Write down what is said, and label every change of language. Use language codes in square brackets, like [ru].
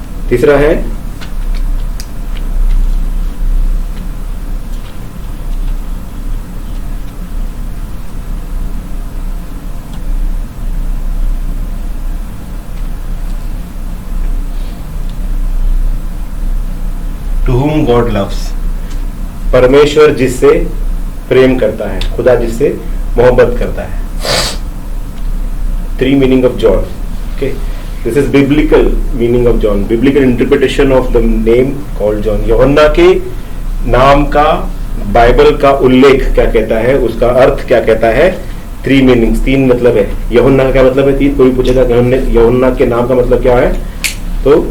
[hi] तीसरा है [en] to whom God loves, [hi] परमेश्वर जिससे प्रेम करता है, खुदा जिससे मोहब्बत करता है। [en] 3 meaning of John. Okay, this is biblical meaning of John, biblical interpretation of the name called John. [hi] यूहन्ना के नाम का बाइबल का उल्लेख क्या कहता है, उसका अर्थ क्या कहता है। [en] 3 meanings, [hi] 3 मतलब है। यूहन्ना का क्या मतलब है? 3। कोई पूछेगा यूहन्ना के नाम का मतलब क्या है, तो